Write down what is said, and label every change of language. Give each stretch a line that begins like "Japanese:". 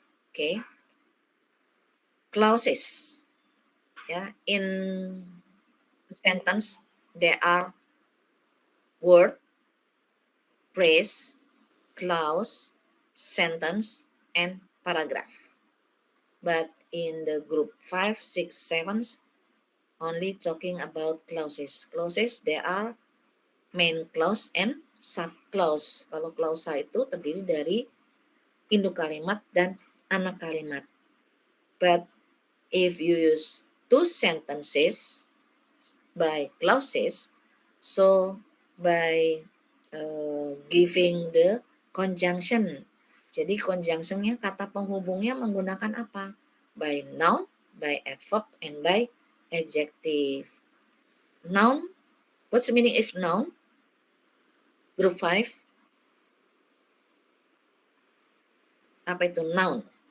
English: Okay. Clauses. Yeah, in a sentence there are word, phrase, clause, sentence, and paragraph. But in the group 5, 6, 7, only talking about clauses. Clauses, there are main clause and sub-clause.
Indonesian: Kalau klausa itu terdiri dari induk kalimat dan anak kalimat.
English: But if you use two sentences by clauses, so by giving the conjunction.
Indonesian: Jadi conjunctionnya, kata penghubungnya menggunakan apa?
English: By noun, by adverb, and by adjective. Noun, what's the meaning of noun? Group 5.
Indonesian: Apa itu? Noun.